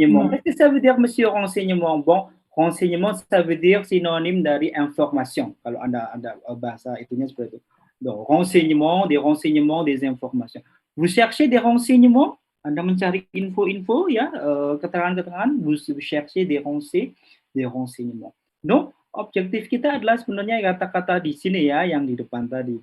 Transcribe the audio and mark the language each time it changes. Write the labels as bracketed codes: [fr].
[fr] Qu'est-ce que ça veut dire, monsieur, renseignement? Bon, renseignement, ça veut dire synonyme dari information. [id] Kalau Anda bahasa itunya seperti itu. [fr] Donc, renseignement, des informations. Vous cherchez des renseignements? [id] Anda mencari info-info ya, keterangan-keterangan. [fr] Vous cherchez des renseignements. [id] Donc, objektif kita adalah sebenarnya kata-kata di sini ya, yang di depan tadi.